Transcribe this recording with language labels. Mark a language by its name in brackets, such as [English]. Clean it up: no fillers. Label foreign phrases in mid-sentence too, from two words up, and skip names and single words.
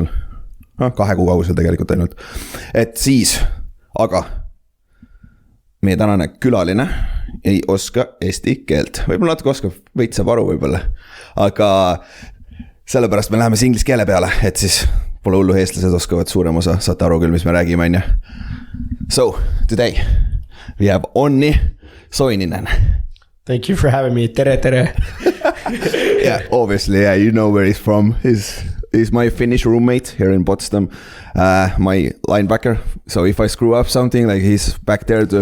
[Estonian] 2 kuu kaugusel tegelikult ainult. Et siis, aga meie tänane külaline ei oska eesti keelt. Võib-olla natuke oskab, veits saab aru võib-olla. Aga sellepärast me läheme inglise keele peale, et siis pole hullu eestlased oskavad suurem osa, saate aru küll, mis me räägime. [English] So, today we have Onni Soininen. Thank you for having me. Tere. Yeah, obviously, yeah, you know where he's from. He's my Finnish roommate here in Potsdam, my linebacker. So if I screw up something, like he's back there to...